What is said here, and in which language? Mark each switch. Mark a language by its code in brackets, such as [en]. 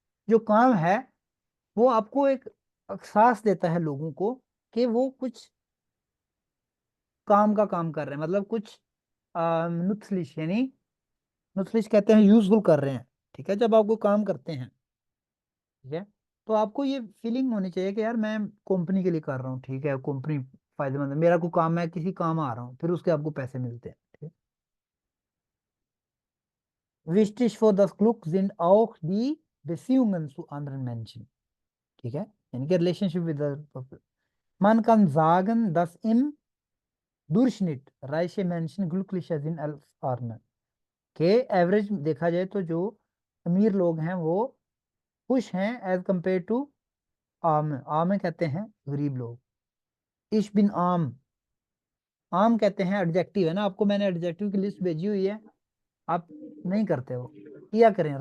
[hi] जो काम है वो आपको एक एहसास देता है लोगों को कि वो कुछ काम का काम कर रहे हैं, मतलब कुछ नुत्सलिश यानी नुत्सलिश कहते हैं यूजफुल कर रहे हैं। ठीक है, जब आप कोई काम करते हैं, ठीक है, तो आपको ये फीलिंग होनी चाहिए कि यार मैं कंपनी के लिए कर रहा हूँ। ठीक है, कंपनी फायदेमंद है, मेरा कोई काम है, किसी काम आ रहा हूँ, फिर उसके आपको पैसे मिलते हैं। [de] ठीक है, wichtig für das Glück sind auch die Beziehungen zu anderen Menschen. [hi] ठीक है, यानी कि relationship with [de] man kann sagen, dass im Durchschnitt reiche Menschen glücklicher sind als arme। [hi] के एवरेज देखा जाए तो जो अमीर लोग हैं वो खुश हैं एज कंपेयर टू आम। आम कहते हैं गरीब लोग। [de] इश बिन आम, [hi] आम कहते हैं एडजेक्टिव है ना, आपको मैंने एडजेक्टिव की लिस्ट भेजी हुई है, आप नहीं करते हो, किया करें।